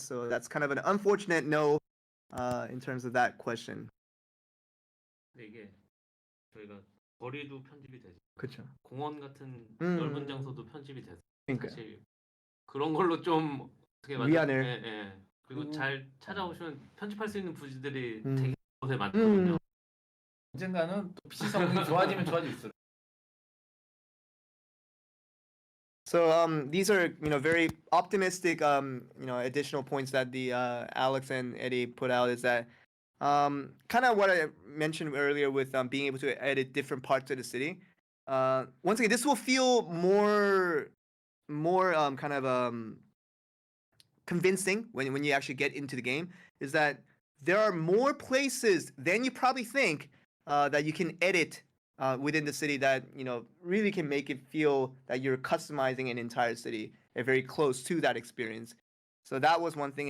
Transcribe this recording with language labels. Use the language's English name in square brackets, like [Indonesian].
[English] So that's kind of an unfortunate no in terms of that question. [Korean] 근데 이게 저희가 거리도 편집이 되죠. 그렇죠. 공원 같은 넓은 장소도 편집이 돼서 그러니까요. 사실 그런 걸로 좀 어떻게 위안을. 예. 그리고 잘 찾아오시면 편집할 수 있는 부지들이 되게 곳에 많거든요. 음. 언젠가는 또 PC 성능이 좋아지면 좋아질수록. [English] So these are very optimistic additional points that the Alex and Eddie put out, is that kind of what I mentioned earlier with being able to edit different parts of the city. Once again, this will feel more kind of convincing when you actually get into the game, is that there are more places than you probably think that you can edit within the city, that really can make it feel that you're customizing an entire city, very close to that experience. So that was one thing.